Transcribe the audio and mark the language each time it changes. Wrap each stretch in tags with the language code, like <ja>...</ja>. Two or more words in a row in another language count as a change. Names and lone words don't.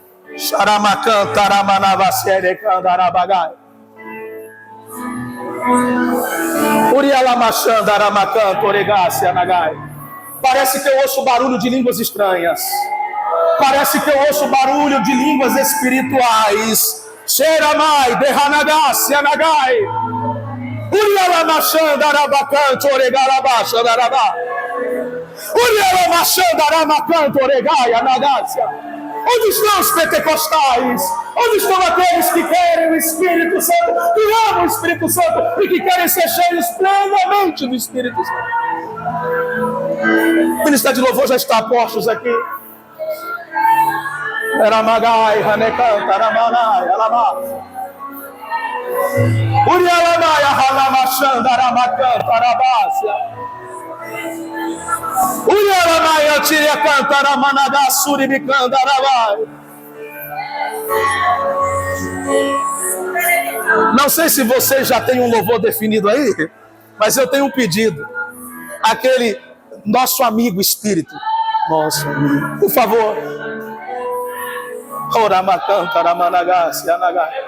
<pt>Parece que eu ouço barulho de línguas estranhas. Parece que eu ouço barulho de línguas espirituais. Xeramai, derranagassi, anagai. Urialamashandarabacanto, oregarabashandarabá. Urialamashandarabacanto, oregai, anagácia. Onde estão os pentecostais? Onde estão aqueles que querem o Espírito Santo, que amam o Espírito Santo e que querem ser cheios plenamente do Espírito Santo? O ministério de louvor já está a postos aqui. Eramagai, Hanekanta, Ramanai, Alama. Urialamai, Halamachanda, Ramakanta, Rabácia. Urialamai, Atiria Canta, Ramanada, Suribicanda, Rabai. Não sei se você já tem um louvor definido aí, mas eu tenho um pedido. Aquele nosso amigo Espírito. Nosso amigo. Por favor. Oramakanta, Ramanagasi, Anagai.</pt>